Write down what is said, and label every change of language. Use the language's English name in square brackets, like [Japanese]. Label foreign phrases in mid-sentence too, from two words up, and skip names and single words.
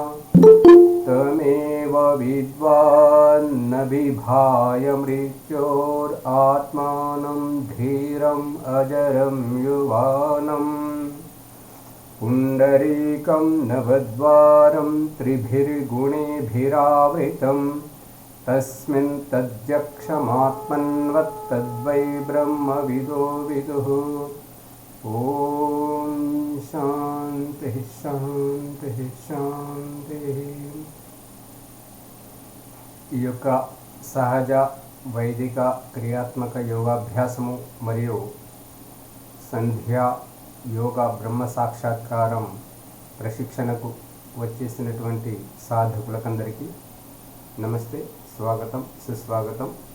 [Sanskrit] तमेव विद्वान्न विभाय मृत्योरात्मानं धीरम् अजरं युवानम् पुण्डरीकं नवद्वारं त्रिभिर्गुणेभिरावृतं तस्मिन् तद्यक्षमात्मन्वत्तद्वै ब्रह्मविदो विदुः। ओम शांति शांति शांति। [Telugu] ఈ యొక్క సహజ వైదిక క్రియాత్మక యోగాభ్యాసము మరియు సంధ్యా యోగా బ్రహ్మ సాక్షాత్కారం ప్రశిక్షణకు వచ్చేసినటువంటి సాధకులకందరికీ నమస్తే, స్వాగతం, సుస్వాగతం.